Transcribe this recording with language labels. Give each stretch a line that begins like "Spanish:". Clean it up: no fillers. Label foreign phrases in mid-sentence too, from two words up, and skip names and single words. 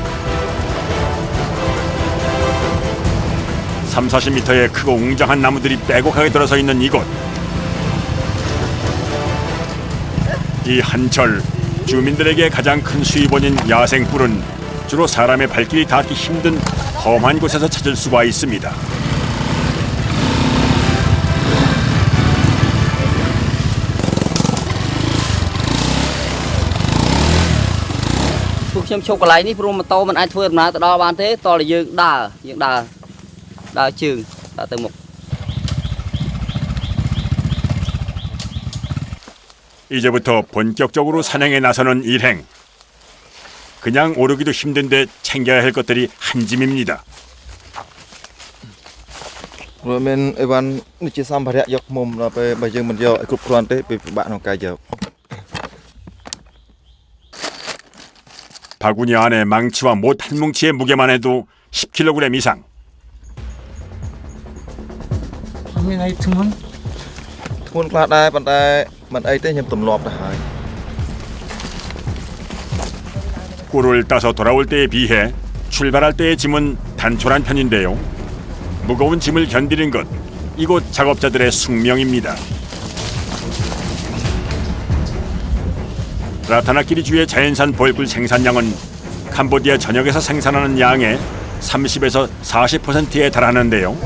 Korean: 30-40m의 크고 웅장한 나무들이 빼곡하게 들어서 있는 이곳. 이 한철 주민들에게 가장 큰 수입원인 야생불은 주로 사람의 발길이 닿기 힘든 험한 곳에서 찾을 수가 있습니다.
Khmer: ពួកខ្ញុំឈប់កន្លែងនេះព្រោះម៉ូតូមិនអាចធ្វើដំណើរទៅដល់បានទេតោះតែយើងដើរជើងដើរទៅមុខ
Korean: 이제부터 본격적으로 산행에 나서는 일행. 그냥 오르기도 힘든데 챙겨야 할 것들이 한 짐입니다.
Khmer: ព្រោះមានអីវ៉ាន់នេះជាសម្ភារៈយកឃ្មុំដល់ពេលបើយើងមិនយកឲ្យគ្រប់គ្រាន់ទេវាពិបាកក្នុងការយក
Korean: 바구니 안에 망치와 못 한 뭉치의 무게만 해도 10kg 이상.
Khmer: មានអីធ្ងន់ ធ្ងន់ខ្លះដែរប៉ុន្តែមិនអីទេខ្ញុំទម្លាប់ទៅហើយ
Korean: 꿀을 따서 돌아올 때에 비해 출발할 때의 짐은 단촐한 편인데요. 무거운 짐을 견디는 것, 이곳 작업자들의 숙명입니다. 라타나끼리주의 자연산 벌꿀 생산량은 캄보디아 전역에서 생산하는 양의 30에서 40%에 달하는데요.